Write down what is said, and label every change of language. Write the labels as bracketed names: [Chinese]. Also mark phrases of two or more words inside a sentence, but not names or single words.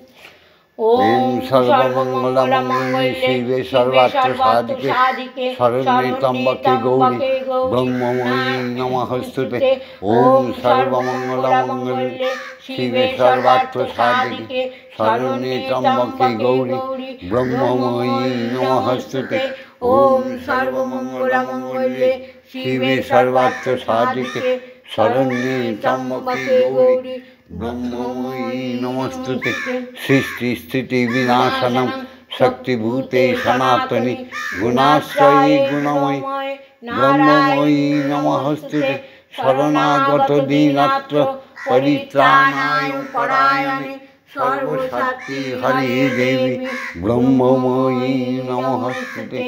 [Sanskrit] ওম সর্বমঙ্গলমঙ্গলে শিবে সর্বার্থ সাধিকে শরণ্যে ত্র্যম্বকে গৌরী ব্রহ্মময়ী নমঃস্তুতে। ওম সর্বমঙ্গলমঙ্গলে শিবে সর্বার্থ সাধিকে শরণ্যে ত্র্যম্বকে গৌরী ব্রহ্মময়ী নমঃস্তুতে। ওম সর্বমঙ্গলমঙ্গলে শিবে সর্বার্থ সাধিকে শরণ্যে ত্র্যম্বকে গৌরী ব্রহ্মময়ী নমস্তুতে। সৃষ্টি স্থিতি বিনাশনং শক্তিভূতে সনাতনী গুণাশ্রয়ী গুণময়ী ব্রহ্মময়ী নমস্তুতে। শরণাগত দীনাত্র পরিত্রাণায় পরায়ণে সর্বশক্তি হরি দেবী ব্রহ্মময়ী নমস্তুতে।